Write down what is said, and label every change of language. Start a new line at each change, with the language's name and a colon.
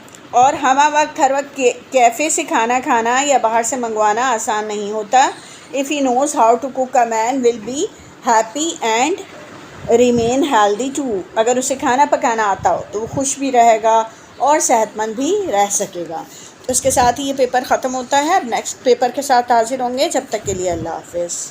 Urdu: اور ہمہ وقت ہر وقت کیفے سے کھانا کھانا یا باہر سے منگوانا آسان نہیں ہوتا.
English: If he knows how to cook, a man will be happy and remain healthy too.
Urdu: اگر اسے کھانا پکانا آتا ہو تو وہ خوش بھی رہے گا اور صحت مند بھی رہ سکے گا. اس کے ساتھ ہی یہ پیپر ختم ہوتا ہے. اب نیکسٹ پیپر کے ساتھ حاضر ہوں گے. جب تک کے لیے اللہ حافظ.